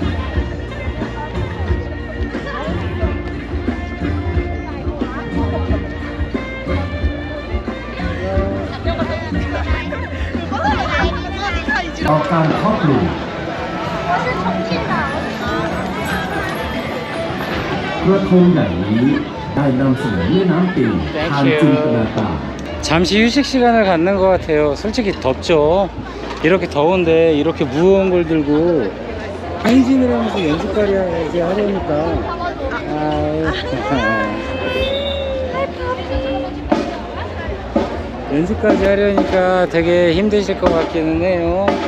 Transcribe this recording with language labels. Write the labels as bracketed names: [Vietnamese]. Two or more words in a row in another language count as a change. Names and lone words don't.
[Thai] ต่อการเพาะปลูกกระทงใหญ่นี้ได้นำเสนอแม่น้ำปิงทางจินตนาการ [Korean] 잠시 휴식 시간을 갖는 것 같아요. 솔직히 덥죠. 이렇게 더운데 이렇게 무거운 걸 들고 행진을 하면서 연습까지 하려니까 연습까지 하려니까 되게 힘드실 것 같기는 해요.